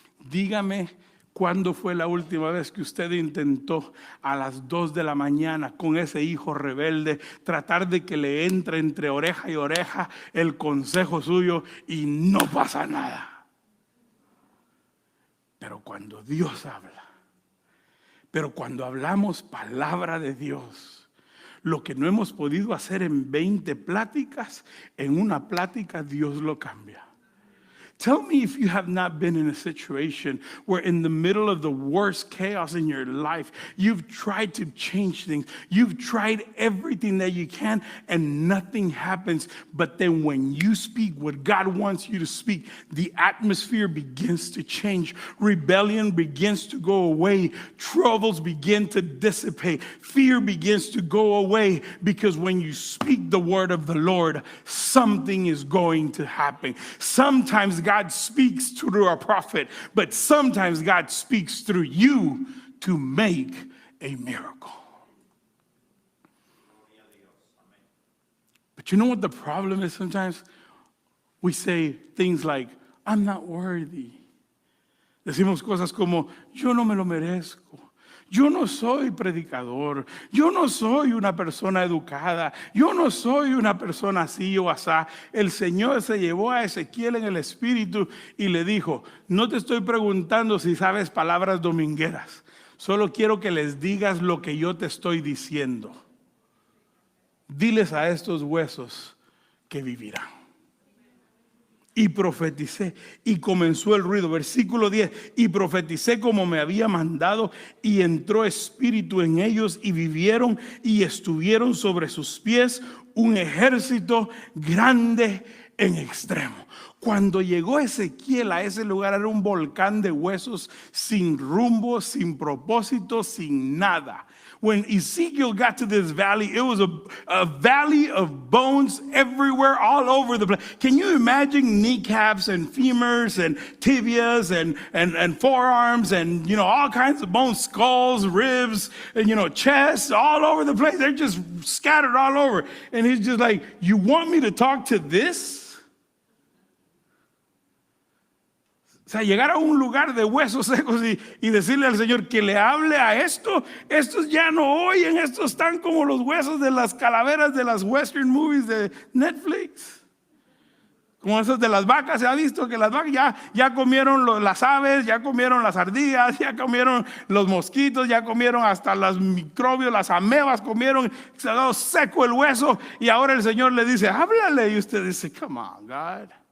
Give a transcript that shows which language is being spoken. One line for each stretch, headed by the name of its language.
Spanish: Dígame, ¿cuándo fue la última vez que usted intentó a las 2 de la mañana con ese hijo rebelde tratar de que le entre entre oreja y oreja el consejo suyo y no pasa nada? Pero cuando Dios habla, pero cuando hablamos palabra de Dios, lo que no hemos podido hacer en 20 pláticas, en una plática Dios lo cambia.
English: Tell me if you have not been in a situation where in the middle of the worst chaos in your life, you've tried to change things. You've tried everything that you can and nothing happens. But then when you speak what God wants you to speak, the atmosphere begins to change. Rebellion begins to go away. Troubles begin to dissipate. Fear begins to go away, because when you speak the word of the Lord, something is going to happen. Sometimes God speaks through a prophet, but sometimes God speaks through you to make a miracle. But you know what the problem is? Sometimes we say things like, I'm not worthy.
Spanish: Decimos cosas como, yo no me lo merezco. Yo no soy predicador, yo no soy una persona educada, yo no soy una persona así o asá. El Señor se llevó a Ezequiel en el espíritu y le dijo, no te estoy preguntando si sabes palabras domingueras, solo quiero que les digas lo que yo te estoy diciendo. Diles a estos huesos que vivirán. Y profeticé, y comenzó el ruido. Versículo 10, y profeticé como me había mandado, y entró espíritu en ellos, y vivieron, y estuvieron sobre sus pies un ejército grande en extremo. Cuando llegó Ezequiel a ese lugar, era un volcán de huesos, sin rumbo, sin propósito, sin nada.
English: When Ezekiel got to this valley, it was a valley of bones everywhere, all over the place. Can you imagine kneecaps and femurs and tibias and forearms and, all kinds of bones, skulls, ribs, and, chests, all over the place. They're just scattered all over. And he's just like, you want me to talk to this?
Spanish: O sea, llegar a un lugar de huesos secos y decirle al Señor que le hable a esto. Estos ya no oyen, estos están como los huesos de las calaveras de las
English: western movies
Spanish: de Netflix. Como esos de las vacas, se ha visto que las vacas ya comieron las aves, ya comieron las ardillas, ya comieron los mosquitos, ya comieron hasta los microbios, las amebas comieron, se ha dado seco el hueso y ahora el Señor le dice, háblale, y usted dice,
English: come on, God.